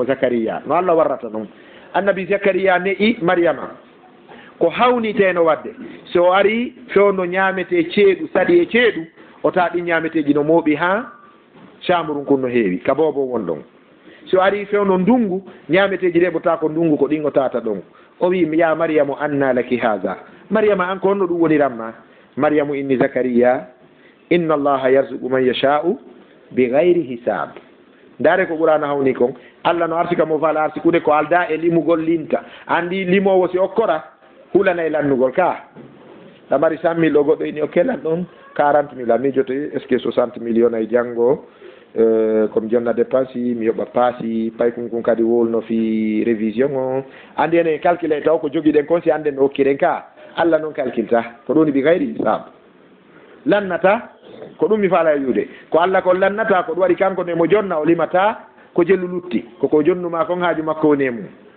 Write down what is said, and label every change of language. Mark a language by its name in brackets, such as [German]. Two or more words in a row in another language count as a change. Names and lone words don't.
[Fula] Zakariya no Allah warrata noon annabi Zakariya ne'i mariama ko hawniteno wadde so ari fewno ñamete ceeɗu saɗi e ceeɗu o taa ɗi ñameteji no mooɓi ha chambre kun no heewi ka bobo won ɗon so ari fewno ndungu ñameteji ɗe ɓota ko ndungu ko ɗin o tata ɗon o wi [Arabic] ya mariamu anna laki haha [Fula] mariama an ko honno ɗum woniranma mariamu inni Zakariya [Arabic] inna allaha yarzuqu man yasha'u bi gayri hisab [Fula] ndare ko ɓurano hawni kon Allah no arsika mo fala arsikude ko alda e limugol linta andi limowo si okkora hulana e lannugol ka ɗa mari 100 000 o goɗɗo ini o kellan ɗon 40 000 a miijoto [French] est ce que [Fula] 60 millions ay janngo comme jonna dépense mi yoɓa paasi pay kun kadi wolno fi révision o andi ene calculé taw ko jogiɗen kon si anden no okkiren ka Allah noon calculta ko ɗoni [Arabic] bi gayri hisab [Fula] lannata ko ɗum mi faala e yuude ko Allah ko lannata ko ɗum waɗi kanko ne mo jonna o limata ko jellu lutti koko jonnuma kon haaju makko woni e mum